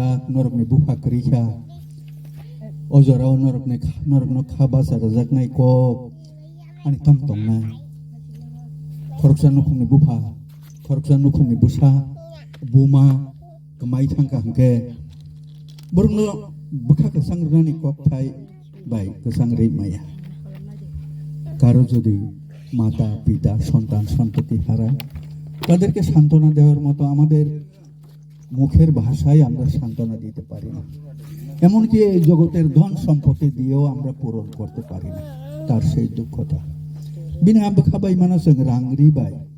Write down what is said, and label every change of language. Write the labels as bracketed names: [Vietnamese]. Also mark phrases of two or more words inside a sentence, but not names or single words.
[Bodo] नरकनि बुफाक्रिखा अजराव नरकनो खाबा जाजाकनाय कक आनि ताम तंनाय खरकसा नुखुमनि बुफा खरकसा नुखुमनि बुसा बुमा गमाय थांका हंके बरनो बखा गोसांग्रानि कक थाय बाय गोसांग्रै माया कारो [Bangla] যদি মাতা পিতা সন্তান সন্ততি হারায় তাদেরকে সান্ত্বনা দেওয়ার মতো আমাদের মুখের ভাষায় আমরা সান্ত্বনা দিতে পারি না এমনকি এই জগতের ধন সম্পত্তি দিয়েও আমরা পূরণ করতে পারি না তার সেই দুঃখটা বিনা বখাবাই মানুষের রাংরি বাই